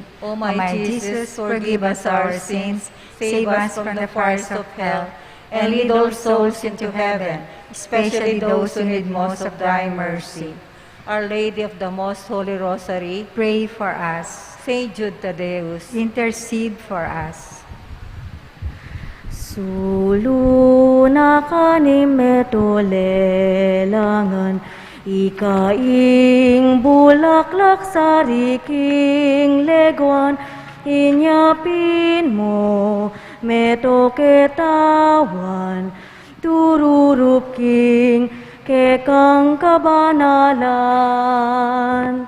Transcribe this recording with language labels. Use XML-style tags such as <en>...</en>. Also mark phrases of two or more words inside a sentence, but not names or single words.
<en>O my Jesus, forgive us our sins, save us from the fires of hell, and lead all souls into heaven, especially those who need most of thy mercy. Our Lady of the Most Holy Rosary, Pray for us. Saint Jude Tadeus, Intercede for us.</en> <pam>Sulu na kanimeto lelangan, ikaing bulaklak sa riking leguan, inyapin mo meto ketawan, tururupking kekang kabanalan.</pam>